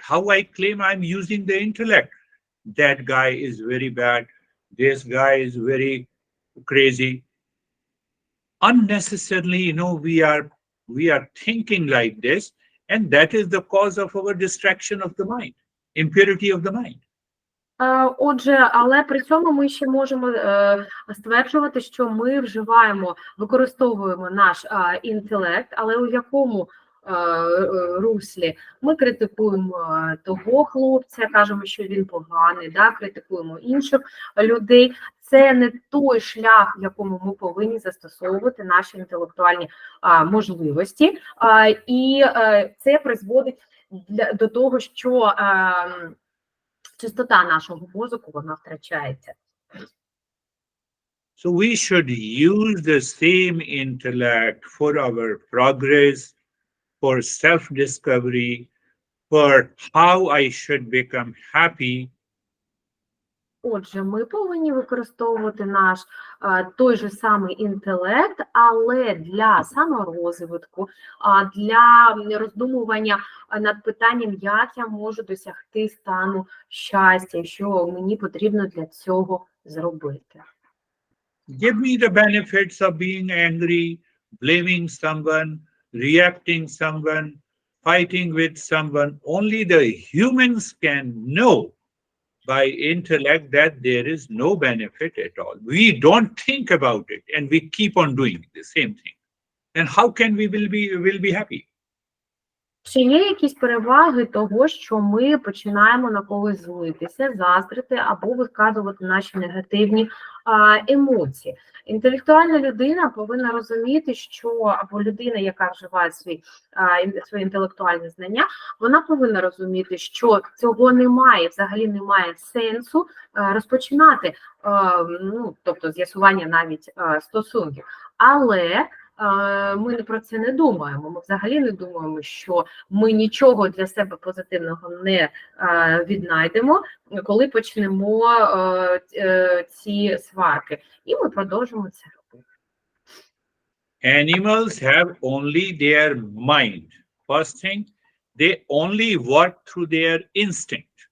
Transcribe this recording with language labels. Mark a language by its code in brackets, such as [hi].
[en] How I claim I'm using the intellect? That guy is very bad. This guy is very crazy. Unnecessarily, we are thinking like this, and that is the cause of our distraction of the mind, impurity of the mind. [uk] Отже, але при цьому ми ще можемо стверджувати, що ми використовуємо наш інтелект, але у якому руслі ми критикуємо того хлопця, кажемо, що він поганий, да, критикуємо інших людей. Це не той шлях, в якому ми повинні застосовувати наші інтелектуальні можливості, і це призводить до того, що чистота нашого мозку, вона втрачається. [en] So we should use the same intellect for our progress, for self-discovery, for how I should become happy. [uk] Отже, ми повинні використовувати наш той же самий інтелект, але для саморозвитку, для роздумування над питанням, як я можу досягти стану щастя, що мені потрібно для цього зробити. [en] Give me the benefits of being angry, blaming someone, reacting someone, fighting with someone. Only the humans can know by intellect that there is no benefit at all. We don't think about it, and we keep on doing the same thing. And how can we will be happy? [uk] Чи є якісь переваги того, що ми починаємо на когось злитися, заздрити або висказувати наші негативні емоції? Інтелектуальна людина повинна розуміти, що або людина, яка вживає свої інтелектуальні знання, вона повинна розуміти, що цього немає, взагалі немає сенсу розпочинати, тобто з'ясування навіть стосунків. Але ми про це не думаємо. Ми взагалі не думаємо, що ми нічого для себе позитивного не віднайдемо, коли почнемо ці сварки. І ми продовжимо це робити. [en] Animals have only their mind. First thing, they only work through their instinct.